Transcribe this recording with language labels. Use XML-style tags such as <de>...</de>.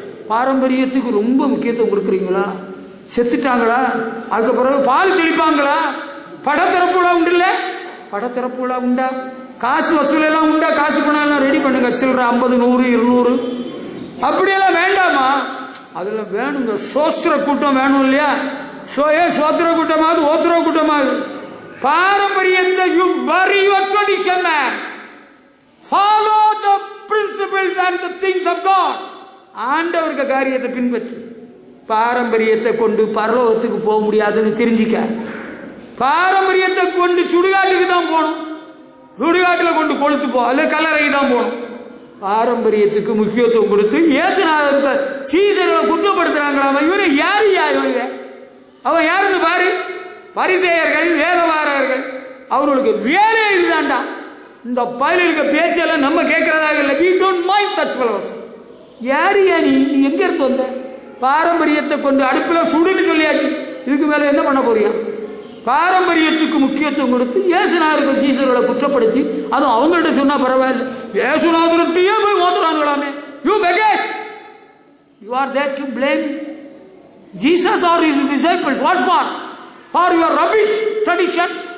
<ta>பாரம்பரியத்துக்கு ரொம்ப முக்கியத்துவம் கொடுக்குறீங்களா? செத்துட்டாங்களா, அதுக்கு பிறகு பால் தெளிப்பாங்களா? படத்திறப்புலா உண்டு இல்ல? படத்திறப்புலா உண்டா? காசு வசூல் எல்லாம் உண்டா? காசு பணம் எல்லாம் ரெடி பண்ணுங்க, சில்லற 50, 100, 200 அப்படியெல்லாம் வேண்டாமா? அதெல்லாம் வேணுங்க. சோஸ்திர கூட்டம் வேணும் இல்லையா? சோத்திர கூட்டமாவது ஓத்திர கூட்டமாவது பாரம்பரியத்தை</ta> <en>You bury your tradition man, follow the principles and the things of God.</en> <ta>ஆண்டவருக்கு காரியத்தை பின்பற்று. பாரம்பரியத்தை கொண்டு பரலோகத்துக்கு போக முடியாதுன்னு தெரிஞ்சிக்க. பாரம்பரியத்தை கொண்டு சுடுகாட்டுக்கு தான் போகணும், சுடுகாட்டில் கொண்டு கொளுத்து போ, அல்ல கல்லறைக்கு தான் போகணும். பாரம்பரியத்துக்கு முக்கியத்துவம் கொடுத்து இயேசுநாதருக்கு சீசர்களை குற்றப்படுத்துறாங்களாம். இவரு யாரு? இவங்க அவன் யாருன்னு பாரு. பரிசேயர்கள், வேதவாரர்கள், அவர்களுக்கு வேலையே இதுதான்டா. இந்த பயலுக்கு பேச்செல்லாம் நம்ம கேட்கறதாக இல்லை.</ta> <en>we don't mind such fellows.</en> <ta>யாரு நீ எங்க இருந்து வந்த? பாரம்பரியத்தை கொண்டு அடுப்புல சுடுன்னு சொல்லியாச்சு, இதுக்கு மேல என்ன பண்ண போறியா? பாரம்பரியத்துக்கு முக்கியத்துவம் கொடுத்து இயேசுநாதருக்கு சீசர்களை குற்றப்படுத்தி, அதுவும் அவங்கள்ட்ட சொன்னா பரவாயில்ல, இயேசுநாதர்கிட்டயே போய் ஓத்துறாங்களாமே.</ta> <en>You beggars, you are there to blame Jesus or his disciples. What for? For your rubbish tradition.</en>